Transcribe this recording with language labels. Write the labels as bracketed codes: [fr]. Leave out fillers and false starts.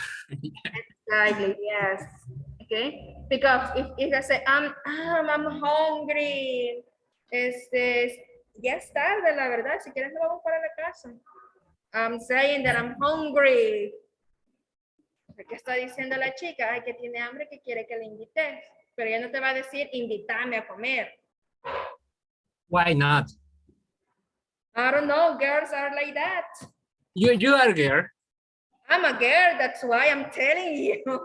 [en] Exactly. Yes. Okay. Because if I say I'm hungry, [es] ya es tarde, la verdad. Si quieres, nos vamos para la casa. [en] I'm saying that I'm hungry. [es] ¿Qué está diciendo la chica? Ay, que tiene hambre, que quiere que le invites. Pero ella no te va a decir, invítame a comer. [en] Why not? I don't know, girls are like that. You are a girl. I'm a girl, that's why I'm telling you.